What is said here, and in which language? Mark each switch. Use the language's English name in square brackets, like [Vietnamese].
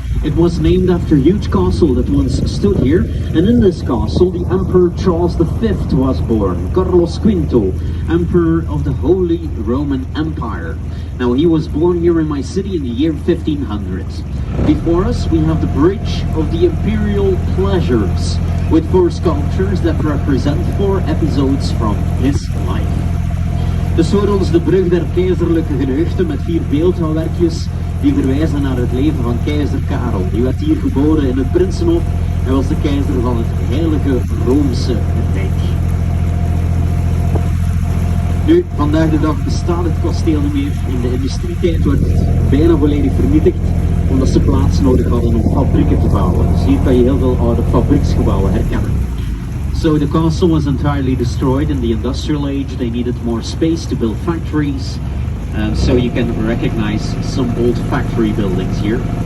[English] It was named after a huge castle that once stood here, and in this castle the Emperor Charles V was born, Carlos V, Emperor of the Holy Roman Empire. Now he was born here in my city in the year 1500. Before us we have the Bridge of the Imperial Pleasures, with 4 sculptures that represent 4 episodes from his life. [Dutch] Dus voor ons de brug der keizerlijke geneugten met 4 beeldhouwwerkjes die verwijzen naar het leven van keizer Karel. Die werd hier geboren in het Prinsenhof en was de keizer van het Heilige Roomse Rijk. Nu, vandaag de dag bestaat het kasteel niet meer. In de industrietijd werd het bijna volledig vernietigd, omdat ze plaats nodig hadden om fabrieken te bouwen. Dus hier kan je heel veel oude fabrieksgebouwen herkennen. [English] So the castle was entirely destroyed in the industrial age. They needed more space to build factories. So you can recognize some old factory buildings here.